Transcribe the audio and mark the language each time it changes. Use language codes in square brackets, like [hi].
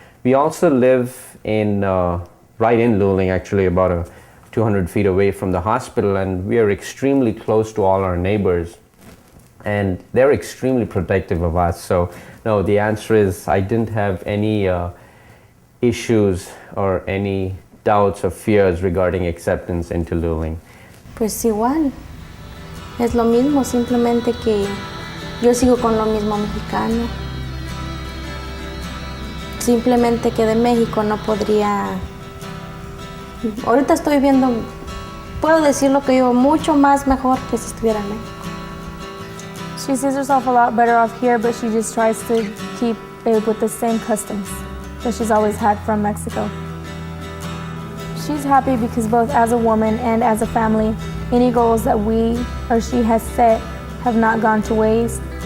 [en] We also live in right in Luling, actually about 200 feet away from the hospital, and we are extremely close to all our neighbors. And they're extremely protective of us. So no, the answer is I didn't have any issues or any doubts or fears regarding acceptance into Luling. [es] Pues igual, es lo mismo, simplemente que yo sigo con lo mismo mexicano. Simplemente que de México no podría. Ahorita estoy viendo, puedo decir lo que yo mucho más mejor que si estuviera en México. [en] She sees herself a lot better off here, but she just tries to keep it with the same customs that she's always had from Mexico. She's happy because both as a woman and as a family, any goals that we or she has set have not gone to waste.